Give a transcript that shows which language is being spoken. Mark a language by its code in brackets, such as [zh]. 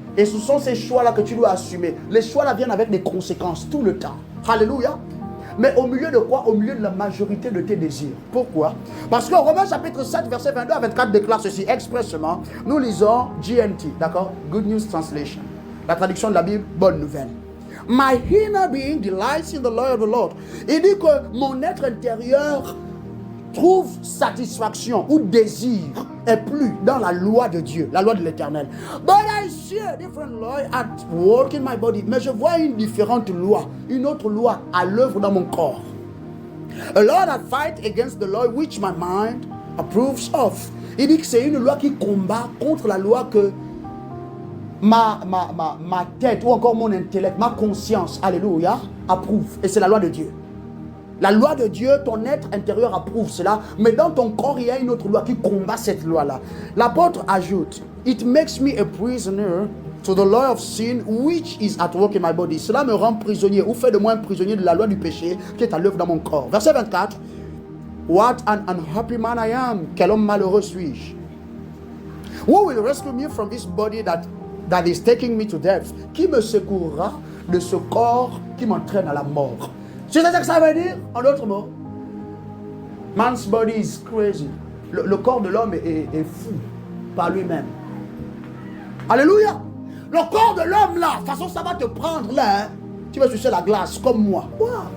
[fr] Et ce sont ces choix-là que tu dois assumer. Les choix-là viennent avec des conséquences tout le temps. Alléluia. Mais au milieu de quoi? Au milieu de la majorité de tes désirs. Pourquoi? Parce que Romains chapitre 7, verset 22 à 24 déclare ceci expressément. Nous lisons GNT, d'accord? Good News Translation. La traduction de la Bible, bonne nouvelle. [en] My inner being delights in the law of the Lord. [fr] Il dit que mon être intérieur trouve satisfaction ou désir et plus dans la loi de Dieu, la loi de l'Éternel. [en] But I see a different law at work in my body. [fr] Mais je vois une différente loi, une autre loi à l'œuvre dans mon corps. [en] A law that fight against the law which my mind approves of. [fr] Il dit que c'est une loi qui combat contre la loi que ma tête ou encore mon intellect, ma conscience, alléluia, approuve. Et c'est la loi de Dieu. La loi de Dieu, ton être intérieur approuve cela, mais dans ton corps, il y a une autre loi qui combat cette loi-là. L'apôtre ajoute, [en] It makes me a prisoner to the law of sin which is at work in my body. [fr] Cela me rend prisonnier ou fait de moi un prisonnier de la loi du péché qui est à l'œuvre dans mon corps. Verset 24, [en] What an unhappy man I am. [fr] Quel homme malheureux suis-je. [en] Who will rescue me from this body that is taking me to death? [fr] Qui me secourra de ce corps qui m'entraîne à la mort? Tu sais ce que ça veut dire? En d'autres mots, [en] man's body is crazy. [fr] Le corps de l'homme est fou par lui-même. Alléluia. Le corps de l'homme là, de toute façon ça va te prendre là. Hein. Tu vas sucer la glace comme moi. Wow.